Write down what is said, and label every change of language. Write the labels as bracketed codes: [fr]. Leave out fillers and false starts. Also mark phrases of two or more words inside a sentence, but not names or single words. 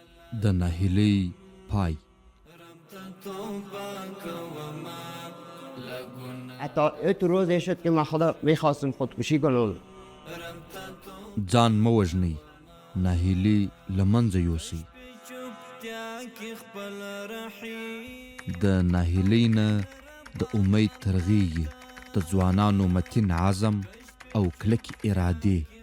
[ps] د ناهیلۍ پای. [fa] حتی ات روزی شد که ما خدا میخواستم خودکشی کنم. [ps] ځان مه وژنئ، ناهیلي له منځه یوسئ. د ناهیلۍ نه د امید ترغیږي د ځوانانو متین عزم او کلکې ارادې.